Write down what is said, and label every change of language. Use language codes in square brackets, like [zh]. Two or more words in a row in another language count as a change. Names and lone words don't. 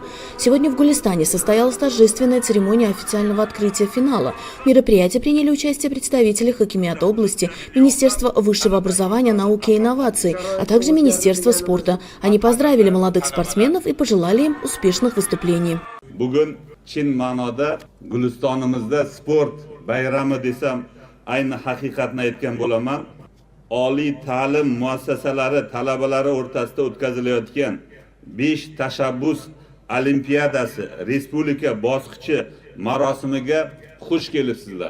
[ru] Сегодня в Гулистане состоялась торжественная церемония официального открытия финала. В мероприятии приняли участие представители Хакимиата области, Министерства высшего образования, науки и инноваций, а также Министерства спорта. Они поздравили молодых спортсменов и пожелали им успешных выступлений. [uz] Bugun chin ma'noda Gulistonimizda sport bayrami desam ayni haqiqatni aytgan bo'laman. Oliy ta'lim muassasalari talabalari o'rtasida o'tkazilayotgan 5 tashabbus olimpiadasi respublika bosqichi marosimiga xush kelibsizlar.